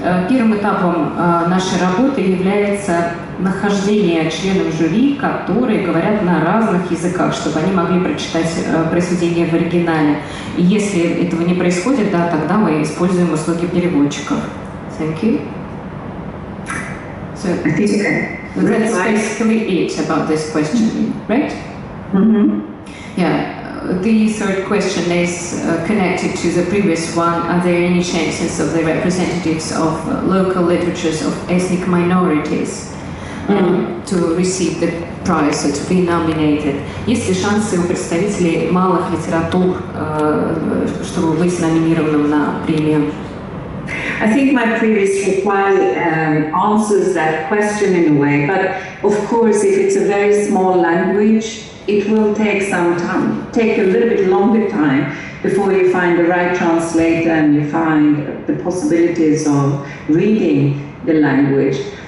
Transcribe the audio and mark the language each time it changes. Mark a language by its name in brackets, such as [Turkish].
[Russian] Первым этапом нашей работы является нахождение членов жюри, которые говорят на разных языках, чтобы они могли прочитать произведение в оригинале. И если этого не происходит, да, тогда мы используем услуги переводчиков. [English] Thank you. So that's basically it about this question, right? Mm-hmm. Yeah. The third question is connected to the previous one. Are there any chances of the representatives of local literatures of ethnic minorities to receive the prize or to be nominated? [Russian] Есть ли шансы у представителей малых литератур, чтобы быть номинированным на премию? [English] I think my previous reply answers that question in a way, but of course if it's a very small language, it will take some time, take a little bit longer time before you find the right translator and you find the possibilities of reading the language.